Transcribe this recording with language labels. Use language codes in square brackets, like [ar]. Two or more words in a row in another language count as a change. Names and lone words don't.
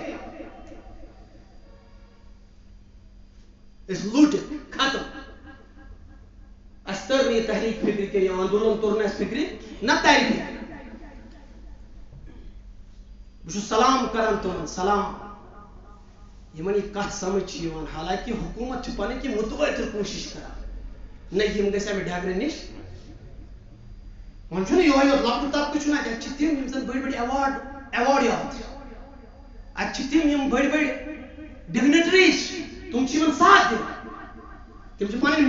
[ks] أسۍ لوٗٹِتھ ختم اَسہِ تٔر نہٕ یہِ تحریٖک فکرِ کینٛہہ یہِ آندولن توٚر نہٕ اَسہِ فکرِ نہ ترِ فکرِ بہٕ چھُس سلام کران تِمن سلام یمن یہ کت سمجھ چھ یوان حالانکہ حکومت چھ پنن کی متواتر کوشش کران نہ یم گژھِ امہ ڈگرٕ نش ون چھُنہٕ یہوے یوت لۄکُٹ طبقہٕ چھُنہٕ اتہِ چھِ تِم یِم زن بٔڑۍ بٔڑۍ ایوارڈ یافت اتہِ چھِ تِم یِم بٔڑۍ بٔڑۍ ڈِگنِٹریٖز تِم چھِ یِمن ساتھ دِوان تِم چھِ پنٕنۍ